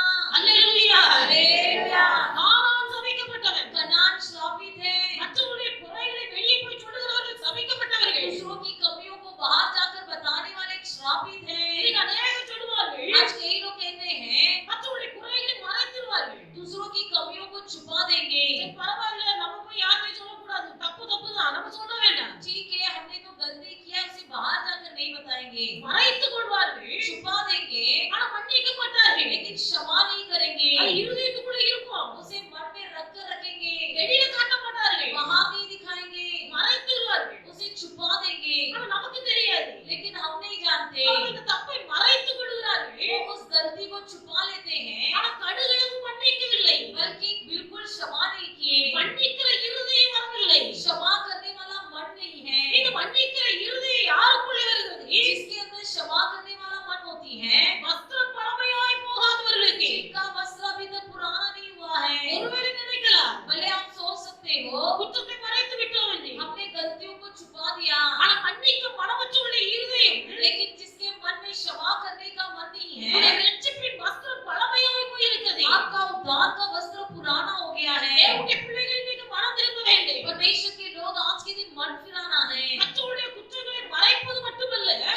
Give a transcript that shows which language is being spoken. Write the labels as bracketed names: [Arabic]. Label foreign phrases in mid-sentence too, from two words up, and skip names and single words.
[Tamil] அல்லேலூயா. [Hindi] हालेलुया। [Tamil] கானான் சபிக்கப்பட்டவன். [Hindi] कनान श्रापित है, [Tamil] மற்றவருடைய குறைகளை வெளியே போய் சொல்லுகிறவர்கள் சபிக்கப்பட்டவர்கள். [Hindi] दूसरों की कमियों को बाहर जाकर बताने वाले श्रापित है। [Tamil] இன்னைக்கு அநேகர் சொல்லுவார்கள் [Hindi] आज कई लोग कहते हैं [Tamil] மற்றவருடைய குறைகளை மறைத்துருவார்கள். [Hindi] दूसरों की कमियों को छुपा देंगे। [Tamil] சரி, பரவாயில்ல, நம்ம போய் யார்கிட்டயும் சொல்லக்கூடாது. தப்பு தான், நம்ம சொல்ல வேண்டாம். [Hindi] ठीक है, हमने तो गलती किया, उसे बाहर जाकर नहीं बताएंगे, [Tamil] மறைத்துக் கொள்வார்கள். [Hindi] छुपा देंगे, [Tamil] ஆனா மன்னிக்க மாட்டார்கள். [Hindi] लेकिन क्षमा नहीं करेंगे। [Tamil] அது இருதயத்துக்குள்ள இருக்கும். [Hindi] उसे मन में रख कर रखेंगे, [Tamil] வெளியில காட்ட மாட்டார்கள். [Hindi] बाहर नहीं दिखाएंगे, [Tamil] மறைத்துருவார்கள். [Hindi] उसे छुपा देंगे, [Tamil] ஆனா நமக்கு தெரியாது. [Hindi] लेकिन हम नहीं जानते। [Tamil] அவங்க இந்த தப்பை மறைத்துக் கொள்கிறார்கள். [Hindi] वो उस गलती को छुपा लेते हैं, [Tamil] ஆனா கடுகளவும் மன்னிக்கவில்லை. [Hindi] बल्कि बिल्कुल क्षमा नहीं किए। [Tamil] மன்னிக்கிற இருதயம் வரவில்லை. [Hindi] क्षमा करने वाला मन नहीं है। [Tamil] இந்த மன்னிக்கிற இருதயம் யாருக்குள்ளே வருகிறது? [Hindi] जिसके अंदर क्षमा करने वाला मन होती है, [Tamil] வஸ்திரம் பழமையாய் போகாதவர்களுக்கு. [Hindi] जिनका वस्त्र अभी तक पुराना नहीं हुआ है। [Tamil] ஒருவேளை நினைக்கலாம், [Hindi] भले आप सोच सकते हो [Tamil] குற்றத்தை மறைத்து விட்டோம் என்று. [Hindi] हमने गलतियों को छुपा दिया, [Tamil] ஆனா மன்னிக்க மனமற்றவருடைய இருதயம் [Hindi] लेकिन जिसके मन में क्षमा करने का मन नहीं [Tamil] உடைய [Hindi] है, [Tamil] ரட்சிப்பின் வஸ்திரம் பழமையாய் போயிருக்கிறது. [Hindi] आपका उद्धार का वस्त्र पुराना हो गया है। [Tamil] தேவனுடைய பிள்ளைகள் இன்னைக்கு மனம் திரும்ப வேண்டும். [Hindi] परमेश्वर के लोग आज के दिन मन फिराना है। [Tamil] மற்றவருடைய குற்றங்களை மறைப்பது மட்டுமல்ல,